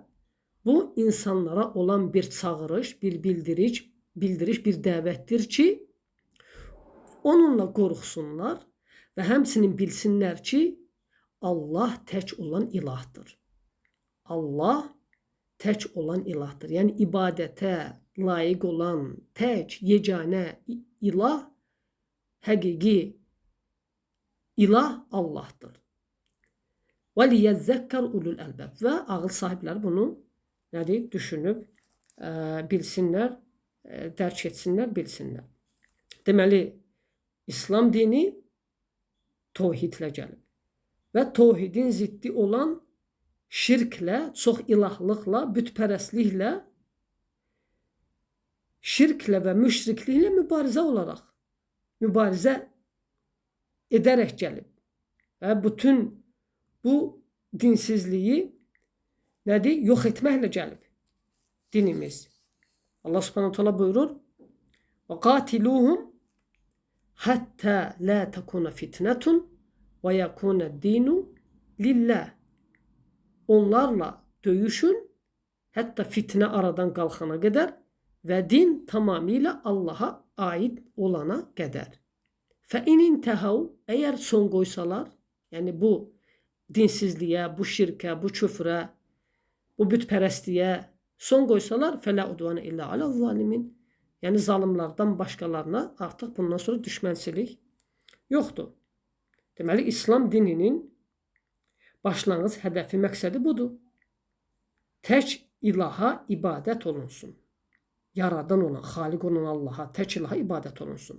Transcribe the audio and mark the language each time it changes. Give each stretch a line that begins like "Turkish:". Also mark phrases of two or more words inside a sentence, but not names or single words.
Azerbaijani: Bu insanlara olan bir çağırış, bir bildiric, bildiriş, bir dəvətdir ki, onunla qorxsunlar və həmçinin bilsinlər ki, Allah tək olan ilahdır. Allah tək olan ilahdır. Yəni ibadətə layiq olan tək, yeganə ilah, həqiqi ilah Allahdır.
Arabic: وَلِيَذَّكَّرْ اُلُوا الْأَلْبَابِ
Azerbaijani: Və ağıl sahibləri bunu düşünüb, bilsinlər, dərk etsinlər, bilsinlər. Deməli, İslam dini tevhidlə gəlib. Və tevhidin ziddi olan şirklə, çox ilahlıqla, bütpərəstliklə, şirklə və müşrikliklə mübarizə edərək gəlib. Və bütün bu dinsizliyi yox etməklə gəlib dinimiz. Allah
Arabic: سبحانه تعالى
Azerbaijani: buyurur:
Arabic: وَقَاتِلُوهُمْ حَتَّى لَا تَكُونَ فِتْنَةٌ وَيَكُونَ الدِّينُ لِلَّهِ
Azerbaijani: Onlarla döyüşün, hətta fitnə aradan qalxana qədər və din tamamilə Allaha aid olana qədər.
Arabic: فَاِنْ اِنْتَهَوْا
Azerbaijani: Eğer son qoysalar, yəni bu dinsizliyə, bu şirkə, bu küfrə, bu bütpərəstliyə son qoysalar
Arabic: فَلَا اُدْوَانَ اِلَّا عَلَى الظَّالِمِينَ
Azerbaijani: Yəni zalimlardan başqalarına artıq bundan sonra düşmənçilik yoxdur. Deməli, İslam dininin başlanğıc hədəfi, məqsədi budur. Tək ilaha ibadət olunsun. Yaradan olan, xaliq olan Allaha, tək ilaha ibadət olunsun.